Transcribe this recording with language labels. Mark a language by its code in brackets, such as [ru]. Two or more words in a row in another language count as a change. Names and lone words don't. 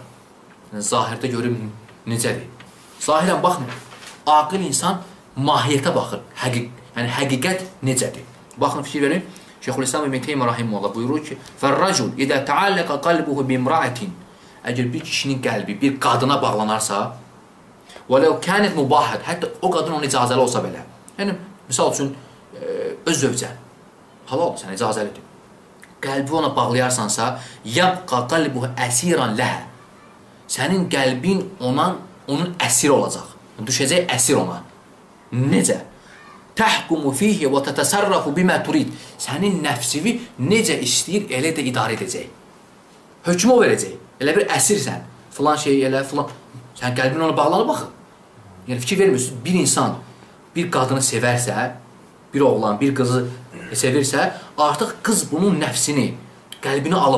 [az] Yəni, zahirdə görür necədir. Zahirən baxmır. Aqil insan mahiyyətə baxır. Yəni həqiqət necədir? Baxın, fikir verin. Şeyxülislam İbn Teymiyyə rahimehullah buyurur ki: [ar] "فالرجل إذا تعلق قلبه بامرأة." [az] Əgər bir kişinin qəlbi bir qadına bağlanarsa, [ar] وَلَوْ كَانَتْ مُبَاحَةً, [az] hətta o qadın ona icazəli olsa belə. Yəni, misal üçün, öz zövcən, halal, sən icazəlidir. Qəlbi ona bağlayarsansa, [ar] يَبْقَ قَلْبُهُ أَسِيرًا لَهَا. [az] Sənin qəlbin onun əsiri olacaq. Düşəcək əsir ona. Necə? [ar] تَحْكُمُ فِيهِ وَتَتَسَرَّفُ بِمَا تُرِيد. [az] Sənin nəfsivi necə istəyir, elə də idarə edəcək. Hökmü o verəcək. Elə bir əsirsən, filan şey elə, filan. Sən qəlbin ona bağlanıb baxın. Yəni, fikir vermiyorsun, bir insan bir qadını sevərsə, bir oğlan, bir qızı sevirsə, artıq qız bunun nəfsini, qəlbini alıb.